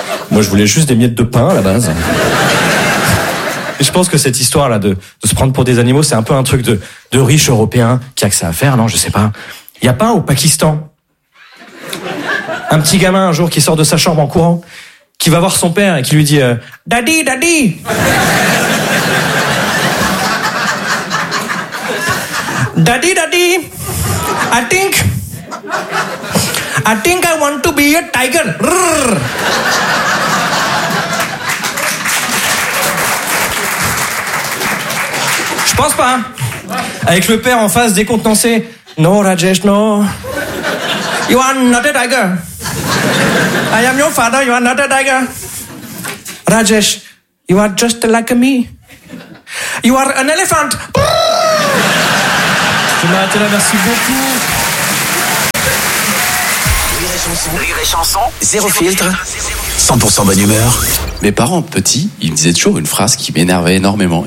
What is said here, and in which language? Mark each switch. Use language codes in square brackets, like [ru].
[fr] Moi, je voulais juste des miettes de pain, à la base. Et je pense que cette histoire-là de se prendre pour des animaux, c'est un peu un truc de riche européen qui a que ça à faire, non? Je sais pas. Y a pas au Pakistan un petit gamin, un jour, qui sort de sa chambre en courant, qui va voir son père et qui lui dit « [en] Daddy, daddy !» « Daddy, daddy, I think I want to be a tiger !» [fr] Je pense pas. Avec le père en face décontenancé. [en] No, Rajesh, no. You are not a tiger. I am your father, you are not a tiger. Rajesh, you are just like me. You are an elephant. [fr] Je vais m'arrêter là, merci beaucoup. Rire et chanson, zéro filtre, 100% bonne humeur. Mes parents, petits, ils me disaient toujours une phrase qui m'énervait énormément.